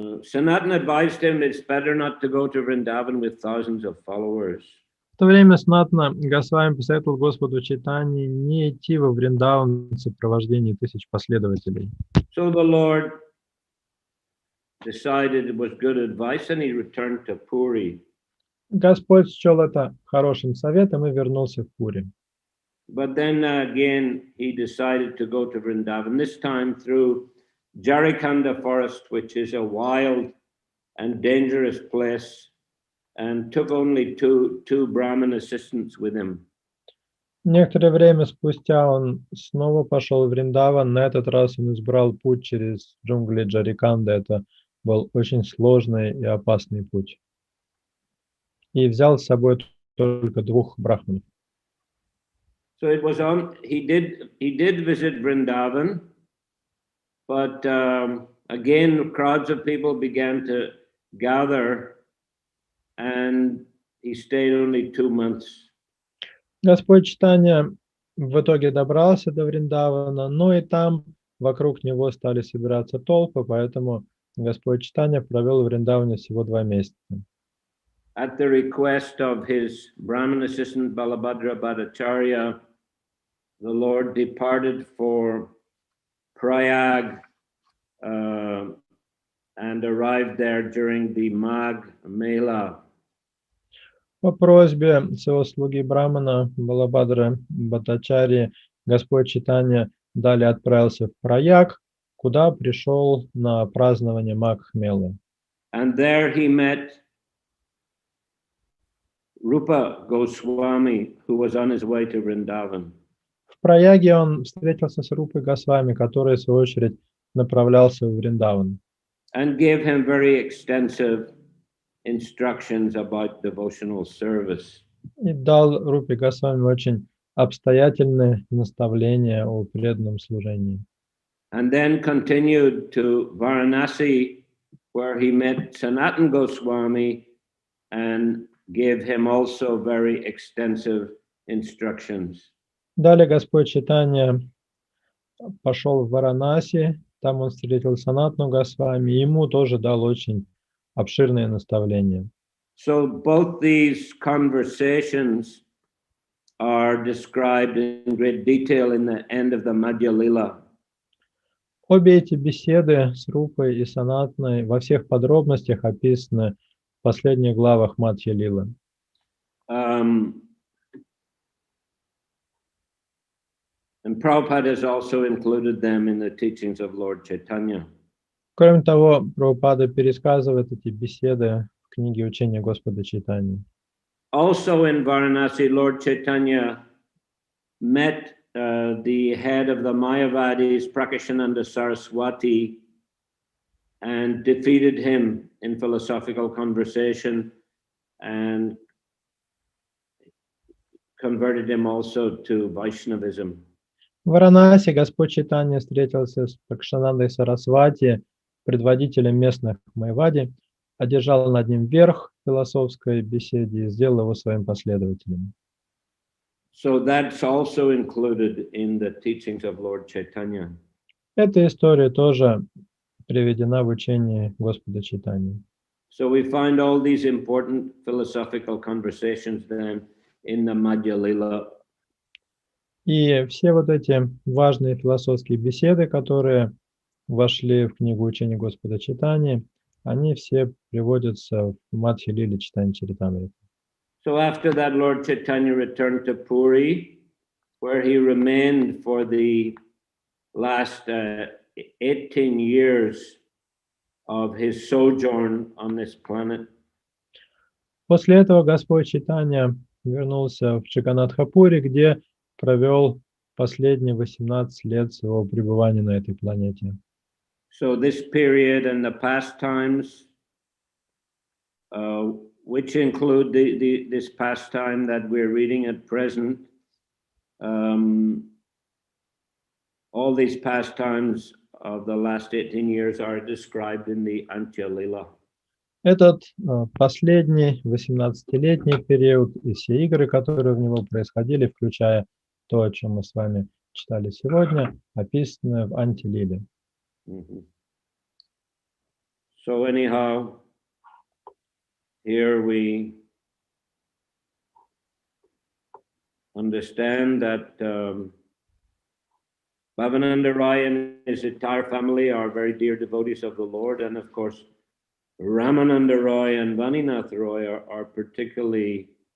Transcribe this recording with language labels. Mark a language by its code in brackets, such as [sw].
[en] Sanatana advised him it's better not to go to Vrindavan with thousands of followers. [ru] В то время Санатана Госвами посоветовал Господу Чайтанье не идти во Вриндаван в сопровождении тысяч последователей. [en] So the Lord decided it was good advice and he returned to Puri. [ru] Господь счел это хорошим советом и вернулся в Пури. [en] But then again he decided to go to Vrindavan, this time through Jarikanda forest, which is a wild and dangerous place, and took only two Brahmin assistants with him. [ru] Некоторое время спустя он снова пошел в Вриндаван. На этот раз он избрал путь через джунгли Джариканда. Это был очень сложный и опасный путь. И взял с собой только 2 брахманов. [en] So it was he did visit Vrindavan, but again crowds of people began to gather, and he stayed only 2 months. [ru] Господь Чайтанья в итоге добрался до Вриндавана, но и там вокруг него стали собираться толпы, поэтому Господь Чайтанья провел в Вриндаване всего 2 месяца. [en] At the request of his Brahmin assistant Balabhadra Bhattacharya, the Lord departed for Prayag and arrived there during the Magh Mela. [ru] По просьбе своего слуги Брахмана Балабхадры Бхаттачарьи Господь Чайтанья далее отправился в Праяг, куда пришел на празднование Магх-мелы. [en] And there he met Rupa Goswami, who was on his way to Vrindavan. [ru] В Праяге он встретился с Рупой Госвами, который, в свою очередь, направлялся в Вриндаван. [en] And gave him very extensive instructions about devotional service. [ru] И дал Рупе Госвами очень обстоятельные наставления о преданном служении. [en] And then continued to Varanasi, where he met Sanatana Goswami and gave him also very extensive instructions. [ru] Далее Господь Чайтанья пошел в Варанаси, там он встретил Санатану Госвами, и ему тоже дал очень обширные наставления. [en] So both these conversations are described in great detail in the end of the Антья-лила. [ru] Обе эти беседы с Рупой и Санатаной во всех подробностях описаны в последних главах Антья-лилы. [en] And Prabhupada has also included them in the teachings of Lord Chaitanya. [ru] Кроме того, Прабхупада пересказывает эти беседы в книге учения Господа Чайтаньи. [en] Also in Varanasi, Lord Chaitanya met the head of the Mayavadis, Prakashananda Saraswati, and defeated him in philosophical conversation and converted him also to Vaishnavism. [ru] В Варанаси Господь Чайтанья встретился с Пракшанандой Сарасвати, предводителем местных Майавади, одержал над ним верх в философской беседе и сделал его своим последователем. [en] So that's also included in the teachings of Lord Chaitanya. [ru] Эта история тоже приведена в учении Господа Чайтаньи. [en] So we find all these important philosophical conversations then in the Антья-лила. [ru] И все вот эти важные философские беседы, которые вошли в книгу учения Господа Чайтаньи, они все приводятся в Антья-лиле Чайтанья Чаритамрите. [en] So after that, Lord Chaitanya returned to Puri, where he remained for the last 18 years of his sojourn on this planet. [ru] После этого Господь Чайтанья вернулся в Чагганатха-пури, где провел последние 18 лет своего пребывания на этой планете. [en] So this period and the pastimes, which include this pastime that we're reading at present, all these pastimes of the last 18 years are described in the Antья-лила. [ru] Этот последний 18-летний период и все игры, которые в него происходили, включая то, о чем мы с вами читали сегодня, описаны в Антья-лиле. [en] So anyhow, here we understand that Bhavananda Rai and his entire family are very dear devotees of the Lord, and of course Ramananda Roy and Vaninath Roy are particularly